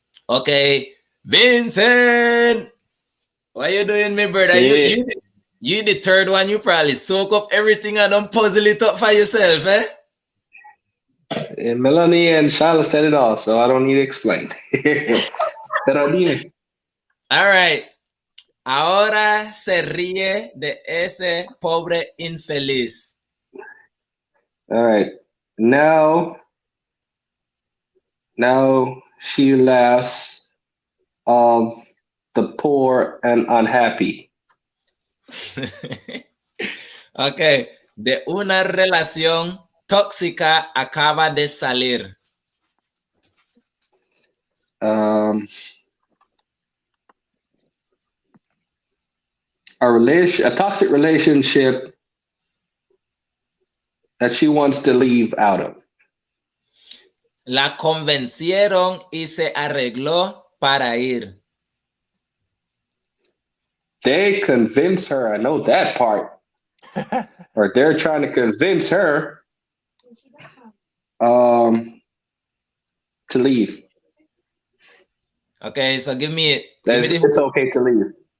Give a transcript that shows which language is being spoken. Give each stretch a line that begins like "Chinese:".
English: Okay, Vincent, what you doing, my brother? You the third one. You probably soak up everything and don't puzzle it up for yourself, eh? And Melanie and Charlotte said it all, so I don't need to explain. All right.
Spanish: Ahora se ríe de ese pobre infeliz.
English: All right. Now she laughs of the poor and unhappy. Ok.
Spanish: De una relación tóxica acaba de salir.
English: A toxic relationship that she wants to leave out of.
Spanish: La convencieron y se arregló para ir.
English: They convince her, I know that part. Or they're trying to convince her to leave. Okay, so give me it's okay to leave.